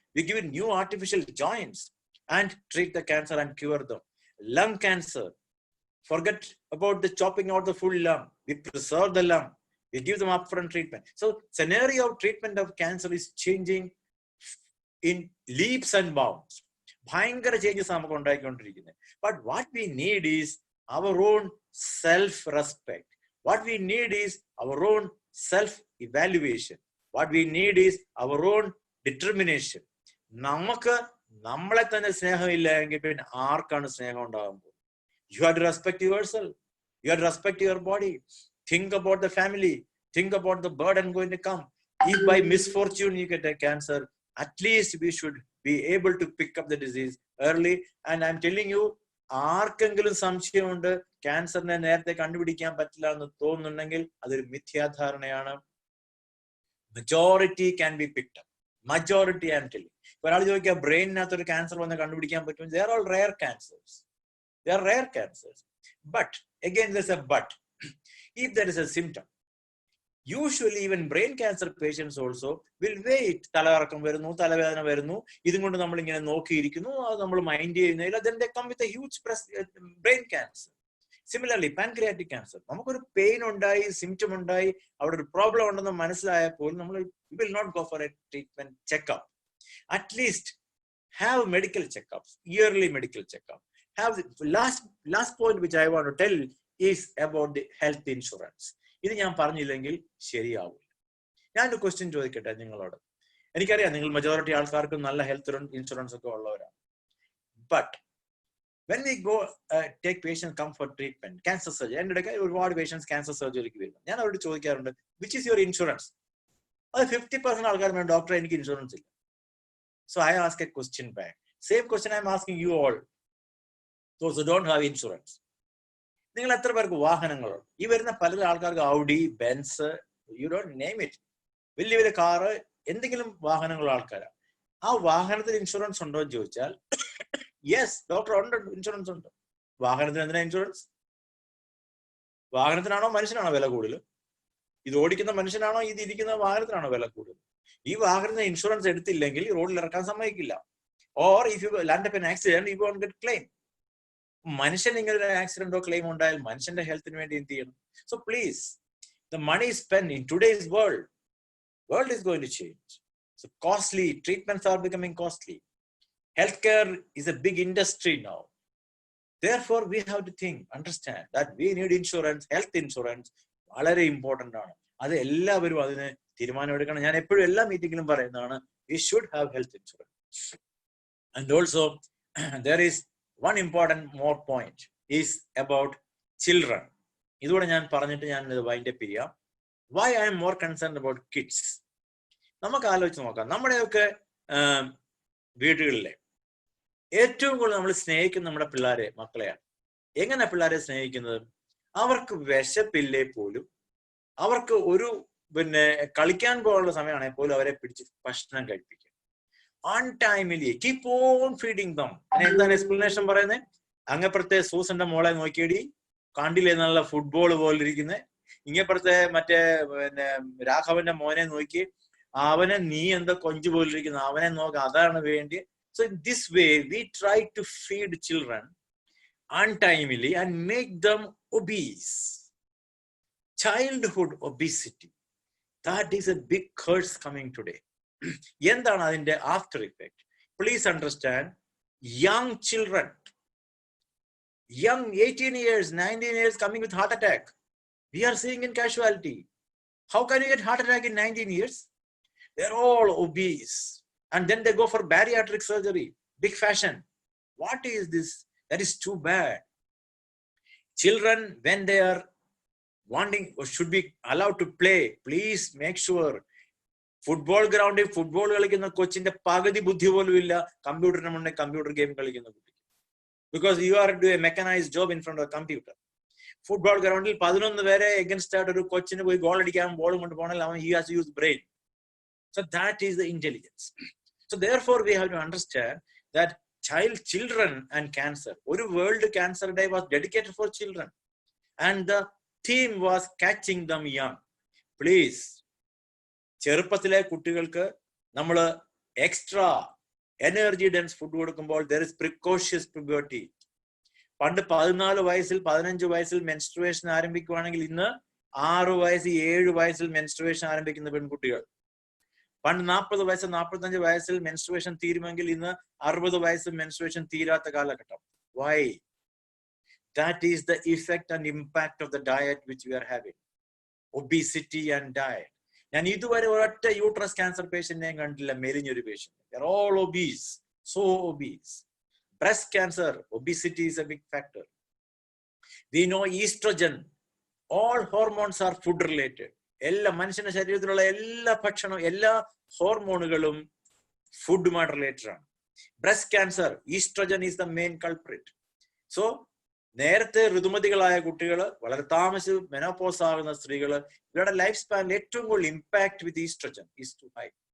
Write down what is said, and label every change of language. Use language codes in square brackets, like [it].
[en] We give it new artificial joints and treat the cancer and cure them. Lung cancer. Forget about the chopping out the full lump. We preserve the lump. We give them upfront treatment. So scenario of treatment of cancer is changing in leaps and bounds. [ml] Bhayangara changes നമുക്ക് ഉണ്ടായിക്കൊണ്ടിരിക്കുന്നത്. [en] But what we need is our own self-respect. What we need is our own self-evaluation. What we need is our own determination. [ml] നമുക്ക് നമ്മളെ തന്നെ സ്നേഹമില്ല എങ്കിൽ പിന്നെ ആർക്കാണ് സ്നേഹം ഉണ്ടാകാൻ പോകുന്നത്? [en] You have to respect yourself. You have to respect your body. Think about the family. Think about the burden going to come. If by misfortune you get a cancer, at least we should be able to pick up the disease early. And I'm telling you, [ml] ആർക്കെങ്കിലും സംശയമുണ്ട് ക്യാൻസറിനെ നേരത്തെ കണ്ടുപിടിക്കാൻ പറ്റില്ല എന്ന് തോന്നുന്നുണ്ടെങ്കിൽ അതൊരു മിഥ്യാധാരണയാണ്. [en] Majority can be picked up. Majority, I'm telling you. [ml] ഒരാൾ ചോദിക്കുക ബ്രെയിനിനകത്ത് ഒരു ക്യാൻസർ വന്ന് കണ്ടുപിടിക്കാൻ പറ്റും. [en] They are all rare cancers. They are rare cancers. But again, there's a but. If there is a symptom, usually even brain cancer patients also will wait. [ml] തലകറക്കം വരുന്നു, തലവേദന വരുന്നു, ഇതും കൊണ്ട് നമ്മൾ ഇങ്ങനെ നോക്കിയിരിക്കുന്നു, അത് നമ്മൾ മൈൻഡ് ചെയ്യുന്നില്ല. [en] Then they come with a huge brain cancer. Similarly, pancreatic cancer. [ml] നമുക്കൊരു പെയിൻ ഉണ്ടായി, സിംറ്റം ഉണ്ടായി, അവിടെ ഒരു പ്രോബ്ലം ഉണ്ടെന്ന് മനസ്സിലായപ്പോൾ നമ്മൾ [en] will not go for a treatment checkup. At least have medical checkups, yearly medical checkup. Have the last point which I want to tell is about the health insurance. [ml] ഇത് ഞാൻ പറഞ്ഞില്ലെങ്കിൽ ശരിയാവില്ല. ഞാനൊരു ക്വസ്റ്റ്യൻ ചോദിക്കട്ടെ നിങ്ങളോട്. എനിക്കറിയാം നിങ്ങൾ മെജോറിറ്റി ആൾക്കാർക്കും നല്ല ഹെൽത്ത് ഇൻഷുറൻസ് ഒക്കെ ഉള്ളവരാണ്. [en] but when we go take patients come for treatment, cancer surgery, [ml] എൻ്റെ ഇടയ്ക്ക് ഒരുപാട് പേഷ്യൻസ് ക്യാൻസർ സർജറിക്ക് വരുന്നു. ഞാൻ അവരോട് ചോദിക്കാറുണ്ട്, [en] Which is your insurance? [ml] അത് 50% ആൾക്കാർ പറഞ്ഞു, ഡോക്ടർ എനിക്ക് ഇൻഷുറൻസ് ഇല്ല. [en] So I ask a question back. Same question I'm asking you all. Those who don't have insurance. [ml] നിങ്ങൾ എത്ര പേർക്ക് വാഹനങ്ങളുണ്ട്? ഈ വരുന്ന പല ആൾക്കാർക്ക് Audi, Benz, [en] you don't name it, [ml] വലിയ വലിയ കാറ്, എന്തെങ്കിലും വാഹനങ്ങളുള്ള ആൾക്കാരാണ്. ആ വാഹനത്തിന് ഇൻഷുറൻസ് ഉണ്ടോ എന്ന് ചോദിച്ചാൽ യെസ്, ഡോക്ടർ ഉണ്ട്, ഇൻഷുറൻസ് ഉണ്ട്. വാഹനത്തിന് എന്തിനാ ഇൻഷുറൻസ്? വാഹനത്തിനാണോ മനുഷ്യനാണോ വില കൂടുതൽ? ഇത് ഓടിക്കുന്ന മനുഷ്യനാണോ ഇത് ഇരിക്കുന്ന വാഹനത്തിനാണോ വില കൂടുതൽ? ഈ വാഹനത്തിന് ഇൻഷുറൻസ് എടുത്തില്ലെങ്കിൽ റോഡിൽ ഇറക്കാൻ സമ്മതിക്കില്ല. [en] Or if you land up an accident you won't get claim. [ml] മനുഷ്യൻ ഇങ്ങനെ ഒരു ആക്സിഡന്റോ ക്ലെയിം ഉണ്ടായാൽ മനുഷ്യന്റെ ഹെൽത്തിന് വേണ്ടി എന്ത് ചെയ്യണം? [en] So please, the money spent in today's world is going to change. So costly treatments are becoming costly. Healthcare is a big industry now. Therefore we have to think, understand that we need insurance. [ml] Health insurance വളരെ important ആണ്. അത് എല്ലാവരും അതിന് തീരുമാനമെടുക്കണം. ഞാൻ എപ്പോഴും എല്ലാ മീറ്റിംഗിലും പറയുന്നതാണ്, [en] we should have health insurance. And also there is one important more point is about children. [ml] ഇതുകൂടെ ഞാൻ പറഞ്ഞിട്ട് ഞാൻ ഇത് വൈൻഡ് അപ്പ് ചെയ്യാം. [en] Why I am more concerned about kids? [ml] നമുക്ക് ആലോചിച്ച് നോക്കാം. നമ്മുടെയൊക്കെ വീടുകളിലെ ഏറ്റവും കൂടുതൽ നമ്മൾ സ്നേഹിക്കുന്ന നമ്മുടെ പിള്ളേരെ, മക്കളെയാണ്. എങ്ങനെ പിള്ളേരെ സ്നേഹിക്കുന്നത്? അവർക്ക് വിശപ്പില്ലേ പോലും, അവർക്ക് ഒരു കളിക്കാൻ പോകാനുള്ള സമയമാണെങ്കിൽ പോലും അവരെ പിടിച്ച് ഭക്ഷണം കഴിപ്പിക്കും. [en] On timely, keep on feeding them. [ml] എന്താണ് എക്സ്പ്ലനേഷൻ പറയുന്നത്? അങ്ങപ്പുറത്തെ സൂസന്റെ മോളെ നോക്കിയടി, കണ്ടില്ലേ നല്ല ഫുട്ബോൾ പോലെ ഇരിക്കുന്നത്. ഇങ്ങപ്പുറത്തെ മറ്റേ രാഘവന്റെ മോനെ നോക്കി, അവനെ നീ എന്താ കൊഞ്ചു പോലിരിക്കുന്നു, അവനെ നോക്ക, അതാണ് വേണ്ടി. [en] So in this way we try to feed children untimely and make them obese. Childhood obesity, that is a big curse coming today. [ml] എന്താണ് അതിന്റെ [en] After effect? Please understand, young children, young 18 years, 19 years coming with heart attack. We are seeing in casualty. How can you get heart attack in 19 years? They're all obese. And then they go for bariatric surgery, big fashion. What is this? That is too bad. Children, when they are wanting or should be allowed to play, please make sure [ml] football ഗ്രൗണ്ടിൽ football കളിക്കുന്ന കൊച്ചിന്റെ പകുതി ബുദ്ധി പോലും ഇല്ല കമ്പ്യൂട്ടറിന് മുന്നേ computer game കളിക്കുന്ന കുട്ടി. [en] Because you are do a mechanized job in front of computer. [ml] Football ഗ്രൗണ്ടിൽ 11 പേരെ എഗൻസ്റ്റ് ആയിട്ട് ഒരു കൊച്ചിന് പോയി ഗോൾ അടിക്കാൻ ബോൾ കൊണ്ട് പോകണമെങ്കിൽ അവൻ [en] He has to use brain. So that is the intelligence. So therefore we have to understand that children and cancer, ഒരു world cancer day was dedicated for children and the theme was catching them young. [ml] Please, ചെറുപ്പത്തിലെ കുട്ടികൾക്ക് നമ്മൾ extra energy dense food കൊടുക്കുമ്പോൾ [en] there is precocious puberty. [ml] പണ്ട് 14 വയസ്സിൽ 15 വയസ്സിൽ menstruation ആരംഭിക്കുകയാണെങ്കിൽ ഇന്ന് 6 വയസ്സ് 7 വയസ്സിൽ മെൻസ്ട്രുവേഷൻ ആരംഭിക്കുന്ന പെൺകുട്ടികൾ. പണ്ട് 40 വയസ്സ് 45 വയസ്സിൽ മെൻസ്ട്രുവേഷൻ തീരുമെങ്കിൽ ഇന്ന് 60 വയസ്സിൽ മെൻസ്ട്രുവേഷൻ തീരാത്ത കാലഘട്ടം. [en] Why? That is the effect and impact of the diet which we are having. Obesity and diet. [ml] ഞാൻ ഇതുവരെ ഒരൊറ്റ യൂട്രസ് ക്യാൻസർ പേഷ്യന്റിനെയും കണ്ടില്ല മെലിഞ്ഞൊരു patient. [en] They are all obese, so obese. Breast cancer, obesity is a big factor. We know estrogen, all hormones are food related. [ml] എല്ലാ മനുഷ്യന്റെ ശരീരത്തിലുള്ള എല്ലാ ഭക്ഷണവും എല്ലാ ഹോർമോണുകളും ഫുഡുമായിട്ട് റിലേറ്റഡ് ആണ്. [en] Breast cancer, estrogen is the main culprit. [ml] So നേരത്തെ ഋതുമതികളായ കുട്ടികൾ, വളരെ താമസിച്ച് മെനോപോസ് ആകുന്ന സ്ത്രീകൾ, ഇവരുടെ ലൈഫ് സ്പാനിൽ ഏറ്റവും കൂടുതൽ [en] Impact with estrogen is too high.